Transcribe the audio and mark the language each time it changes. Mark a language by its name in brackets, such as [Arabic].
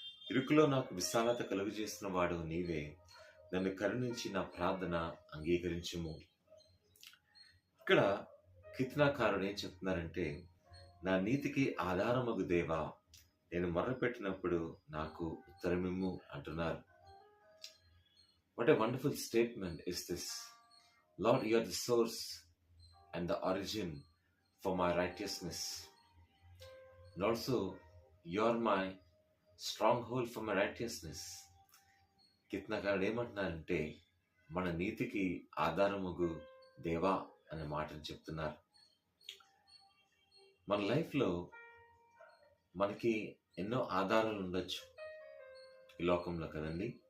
[Telugu] ఇరుకులో నాకు విశాలత కలుగజేసిన వాడు నీవే. నన్ను కరుణించి నా ప్రార్థన అంగీకరించుము. ఇక్కడ కీర్తనాకారుడు ఏం చెప్తున్నారంటే, నా నీతికి ఆధారమగు దేవా, నేను మొర్రపెట్టినప్పుడు నాకు ఉత్తరమిమ్ము అంటున్నారు. [English] What a wonderful statement is this. Lord, you are the source and the origin for my righteousness. And also, you are my stronghold for my righteousness. [Telugu] కీర్తనకారుడు ఏమంటున్నారంటే, మన నీతికి ఆధారముగు దేవా అనే మాటను చెప్తున్నారు. మన లైఫ్లో మనకి ఎన్నో ఆధారాలు ఉండొచ్చు ఈ లోకంలో కదండి.